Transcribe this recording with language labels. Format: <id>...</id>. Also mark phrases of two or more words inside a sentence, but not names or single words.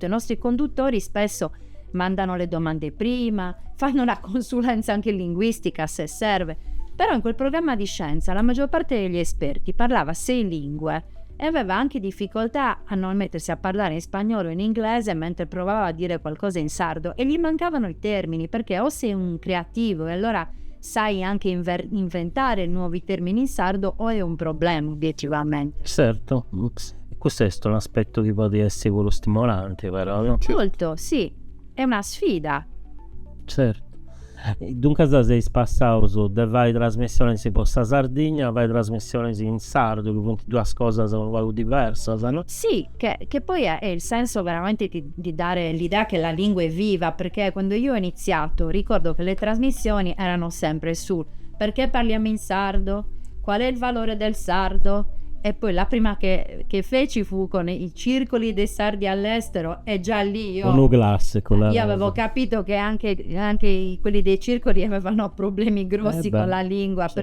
<it>I nostri conduttori spesso mandano le domande prima, fanno una consulenza anche linguistica se serve, però in quel programma di scienza la maggior parte degli esperti parlava 6 lingue e aveva anche difficoltà a non mettersi a parlare in spagnolo o in inglese mentre provava a dire qualcosa in sardo, e gli mancavano i termini, perché o sei un creativo e allora sai anche inventare nuovi termini in sardo, o è un problema obiettivamente. Certo, questo è un aspetto che può essere quello stimolante, però no? Molto, sì, è una sfida. Certo. Dunque se sei spassato su de vai trasmissioni si possa Sardegna, vai trasmissioni in sardo, che quindi due cose sono diverse, no? Sì, che poi è il senso veramente di dare l'idea che la lingua è viva, perché quando io ho iniziato ricordo che le trasmissioni erano sempre su perché parliamo in sardo, qual è il valore del sardo, e poi la prima che feci fu con i circoli dei sardi all'estero, e già lì io avevo capito che anche quelli dei circoli avevano problemi grossi con la lingua, certo.</it>